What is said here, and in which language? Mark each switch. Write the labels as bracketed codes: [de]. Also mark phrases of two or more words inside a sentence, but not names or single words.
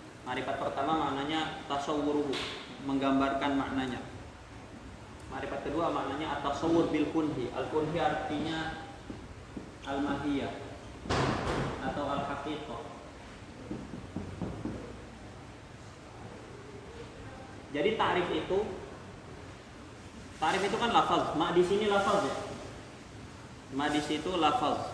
[id] Ma'rifat pertama maknanya tasawwuruhu, menggambarkan maknanya. Ma'rifat kedua maknanya [ar] التصور بالكنه. [id] Al-kunhi artinya al-mahiyah atau al-haqiqah. Jadi ta'rif itu kan lafaz. Ma di sini lafaz ya. Ma di situ lafaz.